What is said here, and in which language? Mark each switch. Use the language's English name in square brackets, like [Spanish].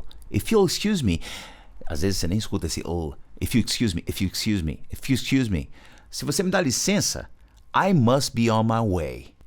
[English] If you'll excuse me. [Portuguese] Às vezes você nem escuta esse oh. [English] If you excuse me, if you excuse me, if you excuse me. [Portuguese] Se você me dá licença, [English] I must be on my way.